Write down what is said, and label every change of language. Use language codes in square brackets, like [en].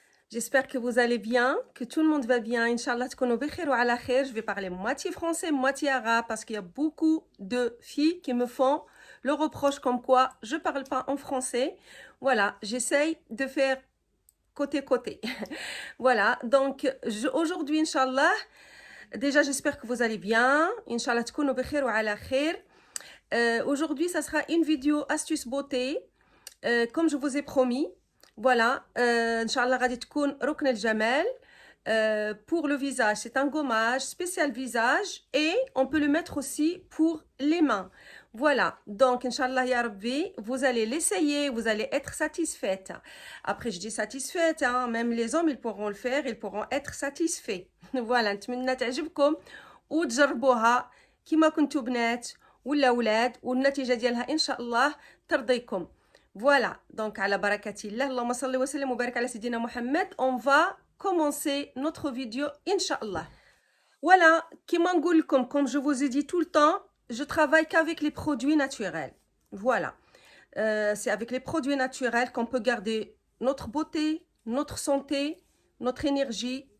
[fr] J'espère que vous allez bien, que tout le monde va bien. Inch'Allah [ar] تكونوا بخير وعلى خير. [fr] Je vais parler moitié français, moitié arabe parce qu'il y a beaucoup de filles qui me font le reproche comme quoi je parle pas en français. Voilà, j'essaye de faire côté-côté. Voilà, donc aujourd'hui, Inch'Allah, déjà j'espère que vous allez bien. [ar] Inch'Allah تكونوا بخير وعلى خير. Aujourd'hui, ça sera une vidéo astuce beauté, comme je vous ai promis. Voilà, Inch'Allah, غادي تكون ركن الجمال. [fr] Pour le visage, c'est un gommage spécial visage et on peut le mettre aussi pour les mains. Voilà, donc Inch'Allah ya Rabbi, vous allez l'essayer, vous allez être satisfaite. Après, je dis satisfaite, hein, même les hommes, ils pourront le faire, ils pourront être satisfaits. [ar] Voilà, نتمنى تعجبكم وتجربوها كيما كنتو بنات ولا ولاد والنتيجة ديالها إن شاء الله ترضيكم. Voilà, donc على بركة الله اللهم صل وسلم وبارك على سيدنا محمد. [fr] On va commencer notre vidéo Inch'Allah. Voilà, [ar] كيما نقول لكم, [fr] comme je vous ai dit tout le temps, je travaille qu'avec les produits naturels. Voilà, c'est avec les produits naturels qu'on peut garder notre beauté, notre santé, notre énergie.